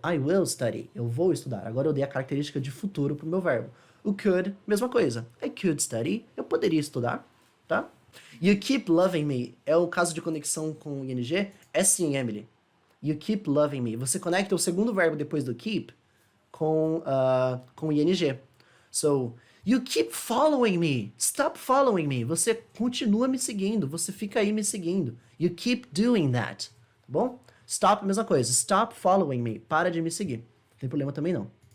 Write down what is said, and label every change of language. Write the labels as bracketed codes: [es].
[en] I will study, [pt] eu vou estudar. Agora eu dei a característica de futuro para o meu verbo. O could, mesma coisa. [en] I could study, [pt] eu poderia estudar, tá? [en] You keep loving me [pt] é o caso de conexão com o ing, é sim, Emily. You keep loving me. Você conecta o segundo verbo depois do keep com o ing. [en] So, you keep following me. Stop following me. [pt] Você continua me seguindo. Você fica aí me seguindo. [en] You keep doing that. [pt] Tá bom? [en] Stop, [pt] mesma coisa. [en] Stop following me. [pt] Para de me seguir. Não tem problema também não.